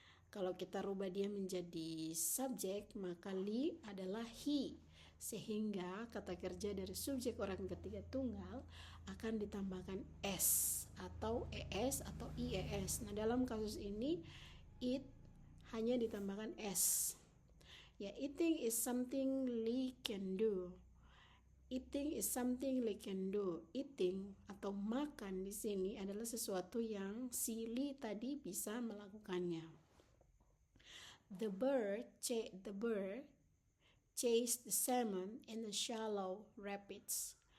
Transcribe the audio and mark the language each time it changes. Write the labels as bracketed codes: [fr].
[id] Kalau kita rubah dia menjadi subjek, maka Lee adalah he. Sehingga kata kerja dari subjek orang ketiga tunggal akan ditambahkan s atau es atau ies. Nah, dalam kasus ini it hanya ditambahkan s. [en] Ya, eating is something Lee can do. Eating is something Lee can do. [id] Eating atau makan di sini adalah sesuatu yang si Lee tadi bisa melakukannya. [en] The bird chased the salmon in the shallow rapids.